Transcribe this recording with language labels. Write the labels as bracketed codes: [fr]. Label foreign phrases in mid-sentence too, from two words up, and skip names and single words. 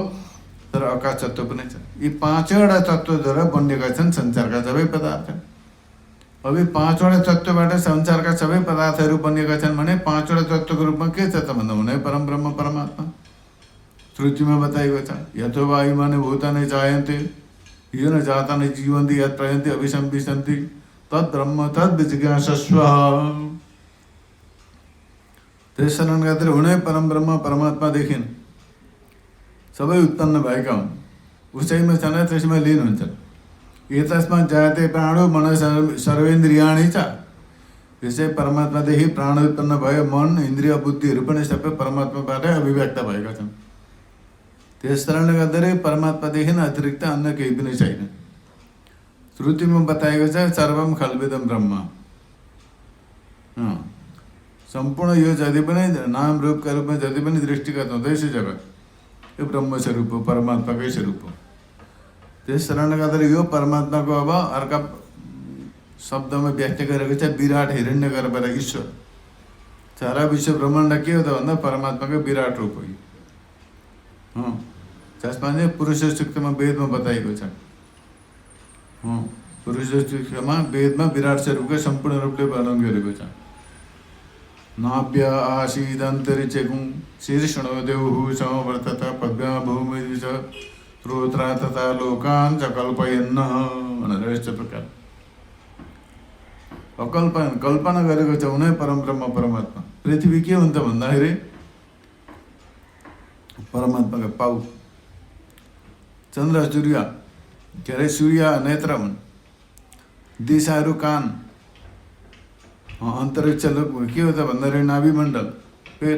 [ne] तर आकाश तत्त्व पनि छ। यी पाँचवटा तत्त्वद्वारा बनिएका छन् संसारका सबै पदार्थ। अब यी पाँचवटा तत्त्वबाट संसारका सबै पदार्थहरू बनिएका छन् भने पाँचवटा तत्त्वको रूपमा के छ त भन्दा हुने परम ब्रह्म परमात्मा। श्रुतिमा बताइएको छ, [sa] यथो वायुमाने भूतानि जायन्ते येन जातानि जीवन्ति यत् प्रयन्ति अभिसंविशन्ति तत् ब्रह्म तद् विजिज्ञासस्व। [ne] त्यसकारण गर्दा हुने परम ब्रह्म परमात्मादेखि सबै उत्पन्न भएका हुन्। उसैमा छन्, त्यसमा लीन हुन्छन्। [sa] एतस्मा जायते प्राणो मन सर्वेन्द्रियाणि च। [ne] यसै परमात्मादेखि प्राण उत्पन्न भयो। मन इन्द्रिय बुद्धिहरू पनि सबै परमात्माबाटै अभिव्यक्त भएका छन्। त्यस कारणले गर्दाखेरि परमात्मादेखि अतिरिक्त अन्य केही पनि छैन। श्रुतिमा बताएको छ [sa] सर्वम खल्विदम ब्रह्म। [ne] सम्पूर्ण यो जति पनि नाम रूपका रूपमा जति पनि दृष्टिगत हुँदैछ जगत, यो ब्रह्म स्वरूप हो, परमात्माकै स्वरूप हो। त्यस कारणले गर्दाखेरि यो परमात्माको अब अर्का शब्दमा व्याख्या गरेको छ विराट हिरण्यगर्भ र ईश्वर। सारा विश्व ब्रह्माण्ड के हो त भन्दा परमात्माको विराट रूप हो। जसमा चाहिँ पुरुष सूक्तमा वेदमा बताइएको छ। पुरुष सूक्तमा वेदमा विराट स्वरूपको सम्पूर्ण रूपले वर्णन गरेको छ। [sa] नाभ्य आसीदन्तरिक्षगुं शीर्षणो देवहु समवर्तत पद्भ्या भूमिर्विश त्रोत्रा तथा लोकान् च कल्पयन्न [ne] भनेर यस्तो प्रकार कल्पना गरेको छ उनै परम ब्रह्म परमात्मा। पृथ्वी के हुन्छ भन्दाखेरि परमात्माको पाउ। चन्द्र सूर्य के अरे सूर्य नेत्र हुन्, दिशाहरू कान, अन्तरिक्ष के हो त भन्दाखेरि नाभि मण्डल पेट।